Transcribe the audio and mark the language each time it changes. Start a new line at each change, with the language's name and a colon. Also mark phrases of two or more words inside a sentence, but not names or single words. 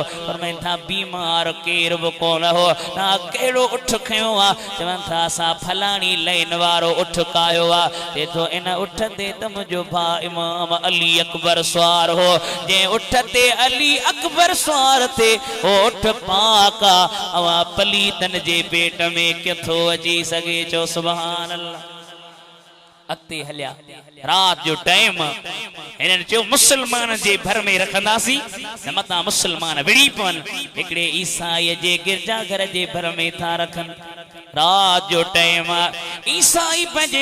Sindhi: फरमाइनि था बीमार केर बि कोन हो तव्हां कहिड़ो उठ खयो आहे चवनि था असां फलाणी लाइन वारो उठ कायो आहे ते थो इन उठ ते त मुंहिंजो भा इमाम अली अकबर सवार हो जे उठ ते अली अकबर सवार थे हो उठ पाका अवा पलीतन जे पेट में किथो अची सके चो
Arabic: سبحان الله
Sindhi: अॻिते हलिया रात जो टाइम हिननि चयो मुसलमान जे भर में रखंदासीं न मतां मुसलमान विड़ी पवनि हिकिड़े ईसाई जे गिरजाघर जे भर में था रखनि रात जो टाइम ईसाई पंहिंजे